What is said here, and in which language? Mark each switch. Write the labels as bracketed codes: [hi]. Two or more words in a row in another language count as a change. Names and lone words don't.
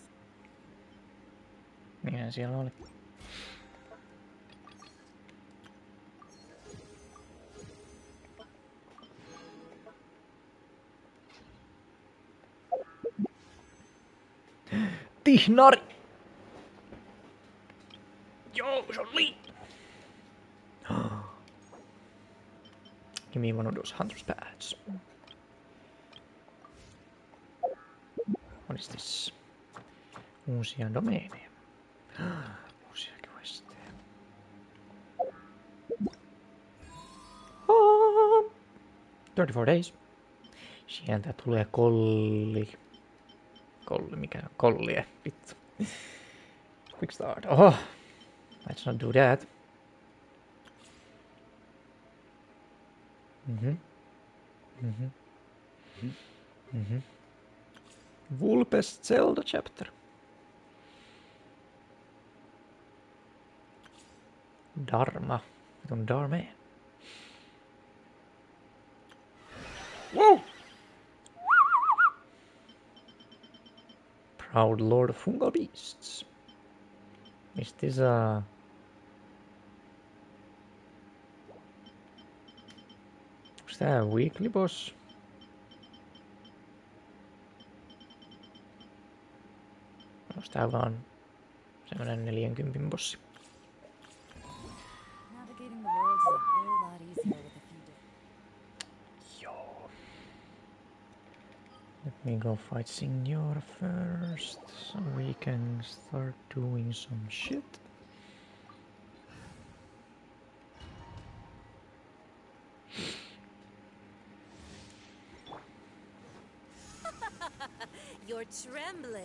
[fi] Mikähän siellä oli? Tihnari! [en] Yo, Jolle! Give me one of those hunter's pads. What is this? [fi] Uusia domeeneja. Uusia questeja. [en] 34 days. [fi] Sieltä tulee kolli. Mikä on kollie? Vittu. [en] Quick start. Oho. Let's not do that. Vulpes Zelda chapter. Dharma. [fi] Vitun Dharma. Whoa! [en] Proud Lord of Fungal Beasts. Is this a... [fi] Onks tää [en] weekly boss? [fi] Onks tää vaan semmonen 40 bossi? [en] Navigating the world is a whole lot easier with a few different. [fi] Joo. [en] Let me go fight Signora first, so we can start doing some shit. You're trembling.